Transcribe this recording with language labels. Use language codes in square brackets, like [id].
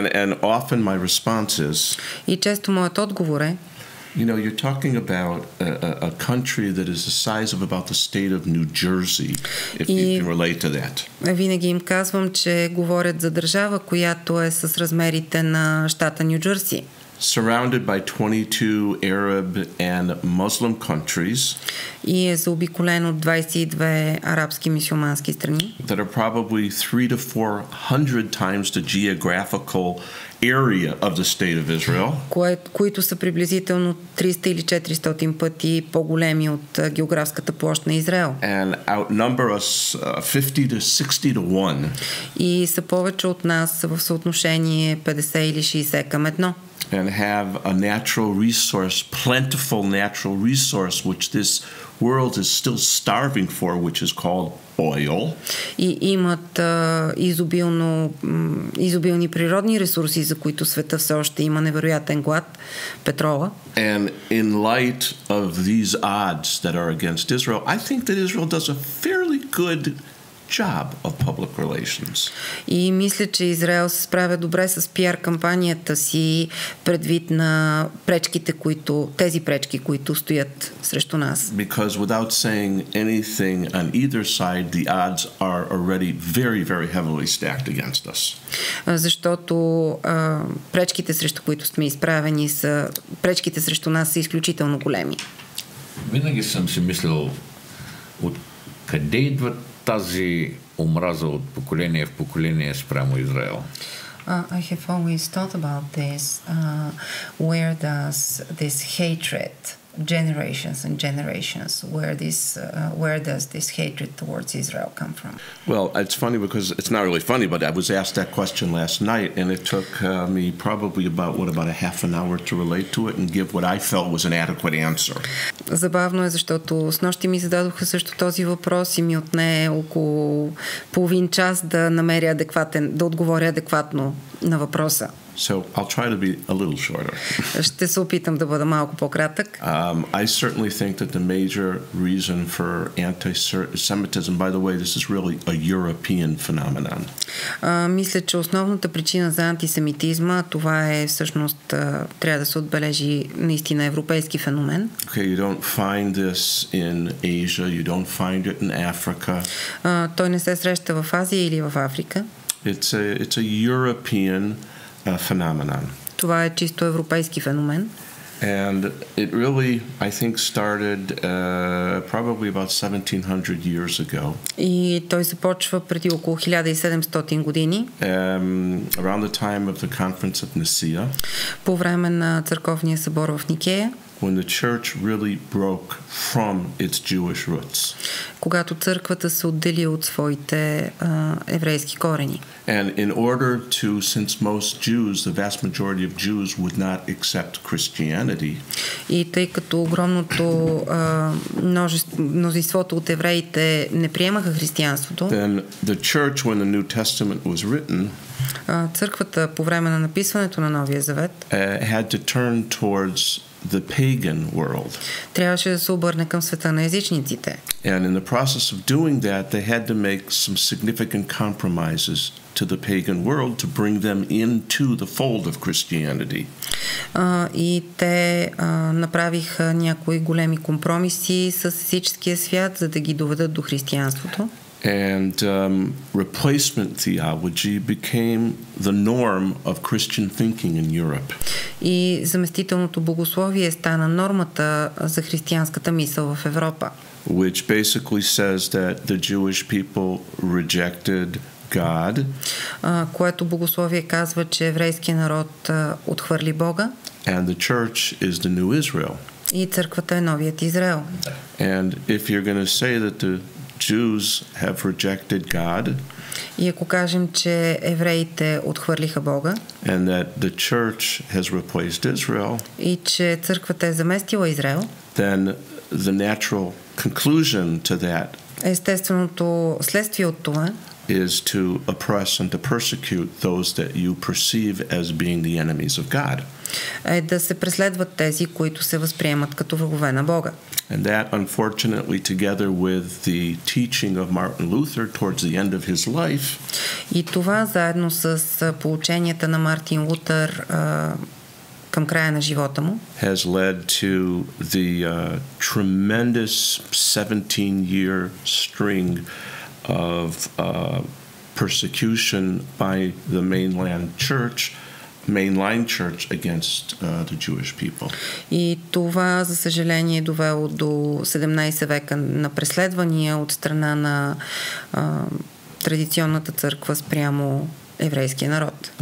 [en] And often my response is, [bg] и често моят отговор е, [en] you know, you're talking about a country that is the size of about the state of New Jersey, if you can relate to that. [bg] Винаги им казвам, че говорят за държава, която е с размерите на щата Ню Джерси. [en] Surrounded by 22 Arab and Muslim countries. [bg] И е заобиколен от 22 арабски мюсюлмански страни. [en] That are probably 300 to 400 times the geographical area of the state of Israel. [bg] Които са приблизително 300 или 400 пъти по-големи от географската площ на Израел. [en] And outnumber us 50 to 60 to 1. [bg] И са повече от нас в съотношение 50 или 60 към 1. [en] And have a natural resource, plentiful natural resource, which this world is still starving for, which is called oil. [bg] И имат изобилни природни ресурси, за които света все още има невероятен глад, петрола. [en] And in light of these odds that are against Israel, I think that Israel does a fairly good job of public relations. [bg] И мисля, че Израел се справя добре с пиар кампанията си предвид на тези пречки, които стоят срещу нас. [en] Because without saying anything on either side, the odds are already very, very heavily stacked against us. [bg] Защото пречките, срещу които сме изправени, пречките срещу нас са изключително големи. Винаги съм си мислил от къде идват тази омраза от поколение в поколение спрямо Израел. [en] I have always thought about this. Where does this hatred, generations and generations, where does this hatred towards Israel come from? Well, it's funny because it's not really funny, but I was asked that question last night, and it took me probably about a half an hour to relate to it and give what I felt was an adequate answer. [bg] Забавно е, защото снощи ми зададоха също този въпрос и ми отне около половин час да отговоря адекватно на въпроса. [en] So I'll try to be a little shorter. [bg] Ще се опитам да бъда малко по-кратък. [en] I certainly think that the major reason for anti-Semitism, by the way, this is really a European phenomenon. [bg] Мисля, че основната причина за антисемитизма, това е всъщност, трябва да се отбележи наистина европейски феномен. [en] Okay, you don't find this in Asia, you don't find it in Africa. [bg] Той не се среща в Азия или в Африка. [en] It's a European phenomenon. [bg] Това е чисто европейски феномен. [en] And it really, I think, started probably about 1700 years ago. [bg] И той започва преди около 1700 години. [en] Around the time of the Conference of Nicaea. [bg] По време на църковния събор в Никея. [en] When the church really broke from its Jewish roots. [bg] Когато църквата се отдели от своите еврейски корени. [en] And in order to, since most Jews, the vast majority of Jews would not accept Christianity. [bg] И тъй като огромното мнозинството от евреите не приемаха християнството. [en] Then the church, when the New Testament was written, [bg] църквата по време на написването на Новия Завет, [en] had to turn towards the pagan world. [bg] Трябваше да се обърне към света на езичниците. [en] And in the process of doing that, they had to make some significant compromises to the pagan world to bring them into the fold of Christianity. [bg] И те направиха някои големи компромиси с езическия свят, за да ги доведат до християнството. [en] And replacement theology became the norm of Christian thinking in Europe. [bg] И заместителното богословие стана нормата за християнската мисъл в Европа. [en] Which basically says that the Jewish people rejected God. [bg] Което богословие казва, че еврейският народ отхвърли Бога. [en] And the church is the new Israel. [bg] И църквата е новият Израел. [en] And if you're going to say that the Jews have rejected God, [bg] и ако кажем, че евреите отхвърлиха Бога, [en] and that the church has replaced Israel, [bg] и че църквата е заместила Израел, [en] then the natural conclusion to that, [bg] естественото следствие от това, [en] is to oppress and to persecute those that you perceive as being the enemies of God. [bg] Е да се преследват тези, които се възприемат като врагове на Бога. [en] And that, unfortunately, together with the teaching of Martin Luther towards the end of his life, [bg] и това заедно с поученията на Мартин Лутер към края на живота му, [en] has led to the tremendous 17-year string of persecution by the mainline church against the Jewish people. [bg] И това, за съжаление, е довело до 17 века на преследвания от страна на традиционната църква спрямо еврейския народ.